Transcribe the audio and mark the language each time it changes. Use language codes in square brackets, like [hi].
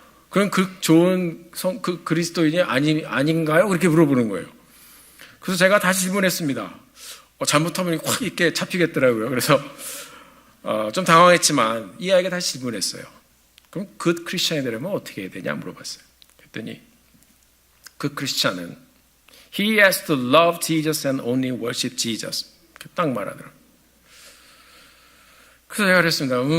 [ko] 그럼 그 좋은 그 그리스도인이 아닌가요? 그렇게 물어보는 거예요. 그래서 제가 다시 질문했습니다. 잘못하면 확 이렇게 잡히겠더라고요. 그래서 좀 당황했지만 이 아이가 다시 질문했어요. 그럼 그 크리스찬이 되려면 어떻게 해야 되냐 물어봤어요. 그랬더니 그 크리스찬은 [en] He has to love Jesus and only worship Jesus. [ko] 이렇게 딱 말하더라고요. 그래서 제가 그랬습니다.